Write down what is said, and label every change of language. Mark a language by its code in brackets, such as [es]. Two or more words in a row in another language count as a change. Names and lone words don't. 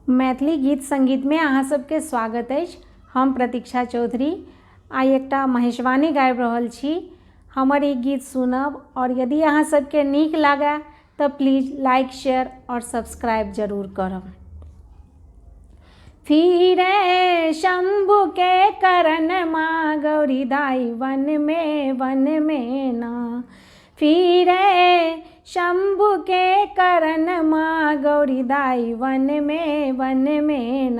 [mai] मैथिली गीत संगीत में अहाँ सबके स्वागत अछि। हम प्रतीक्षा चौधरी आइ एकटा महेशवाणी गाबि रहल छी। हमर ई गीत सुनब और यदि अहाँ सबके नीक लागे तऽ [en] please like share [mai] और सब्सक्राइब जरूर करब। फिरे शंभु के करन माँ गौरी दाई वन में ना। फिरे शंभु के करन माँ गौरी दाई वन में ना।